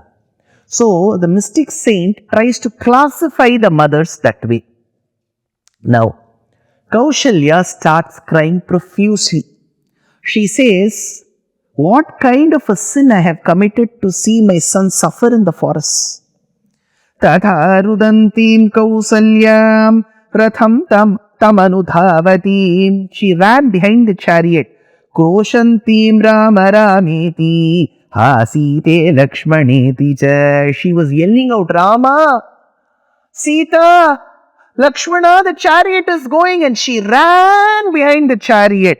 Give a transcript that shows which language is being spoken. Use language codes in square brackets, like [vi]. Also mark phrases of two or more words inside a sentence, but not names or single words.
[en] So, the mystic saint tries to classify the mothers that way. Now, Kausalya starts crying profusely. She says, what kind of a sin I have committed to see my son suffer in the forest? [sa] ततो रुदन्तीं कौसल्यां रथं तमनुधावतीम्. [en] She ran behind the chariot. [sa] क्रोशन्तीं राम रामेति हा सीते लक्ष्मणेति च. [en] She was yelling out, Rama, Sita, Lakshmana, the chariot is going, and she ran behind the chariot.